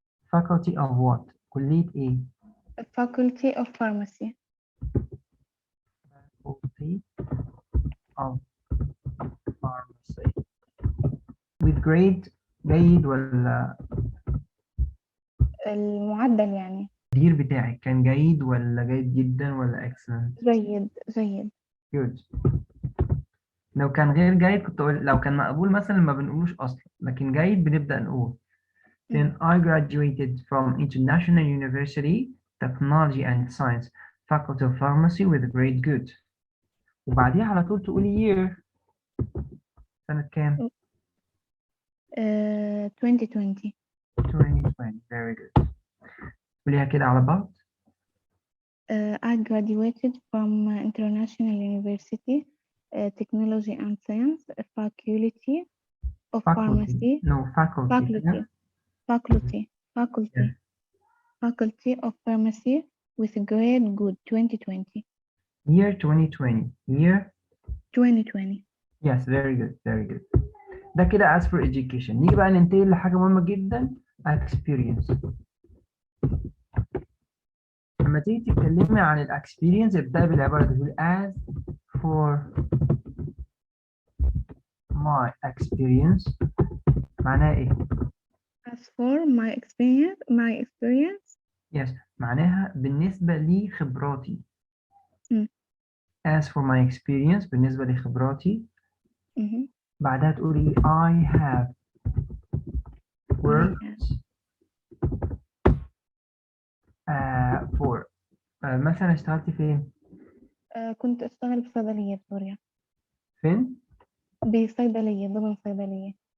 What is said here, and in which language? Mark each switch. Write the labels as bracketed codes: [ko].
[en] faculty of what؟ [ar] كلية إيه؟ [en] faculty of pharmacy. faculty of pharmacy. with grade [ar] جيد ولا المعدل يعني. التقدير بتاعك كان جيد ولا جيد جدا ولا excellent؟ جيد جيد. [en] good. [ar] لو كان غير جيد كنت أقول، لو كان مقبول مثلا ما بنقولوش أصلا، لكن جيد بنبدأ نقول. [en] Then I graduated from International University Technology and Science Faculty of Pharmacy with grade good. [ar] وبعديها على طول تقولي year. سنة كام؟ [en] 2020. [ar] 2020. [en] Very good. [ar] قوليها كده على بعض. [en] I graduated from International University Technology and Science Faculty of Pharmacy. No, faculty. Yeah. Faculty of Pharmacy with grade good 2020. Year 2020. Year 2020. Yes, very good, very good. [ar] ده كده [en] as for education. [ar] نيجي بقى ننتقل لحاجة مهمة جدا، experience. لما تيجي تتكلمي عن الاكسبيرينس ابدأي بالعبارة دي، [en] as for my experience. [ar] معناها ايه؟ [en] As for my experience. [ar] Yes, معناها بالنسبة لي خبراتي. [en] As for my experience [ar] بالنسبة لخبراتي. بعدها تقولي [en] I have worked for [ar] مثلا اشتغلتي فين؟ كنت اشتغل في صيدلية في سوريا. فين؟ بصيدلية، ضمن صيدلية.